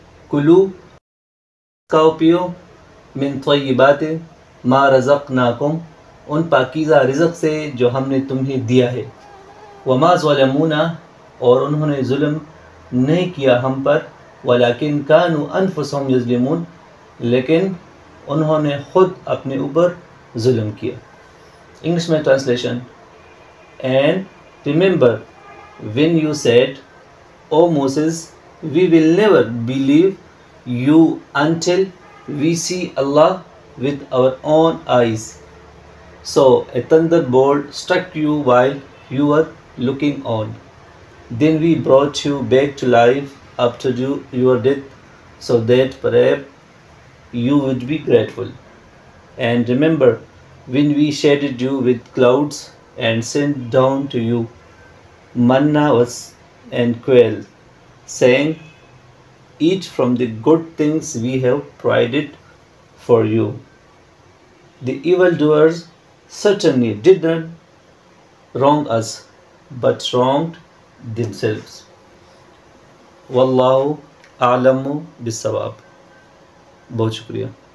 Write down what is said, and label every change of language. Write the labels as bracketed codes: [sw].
[ar] کلو [ur] کھاؤ پیو [ar] من طیبات ما رزقناکم [ur] ان پاکیزہ رزق سے جو ہم نے تمہیں دیا ہے، [ar] وما ظلمونا [ur] اور انہوں نے ظلم نہیں کیا ہم پر، [ar] ولیکن کانوا انفسہم یظلمون [ur] لیکن انہوں نے خود اپنے اوپر ظلم کیا۔ انگلش میں translation, [en] And remember when you said, O Moses, we will never believe you until we see Allah with our own eyes. So a thunderbolt struck you while you were looking on. Then we brought you back to life after your death, so that perhaps you would be grateful. And remember when we shaded you with clouds and sent down to you manna and quail, saying, eat from the good things we have provided for you. The evildoers certainly did not wrong us, but wronged themselves. [ar] واللہ اعلم بالصواب۔ [ur] بہت شکریہ۔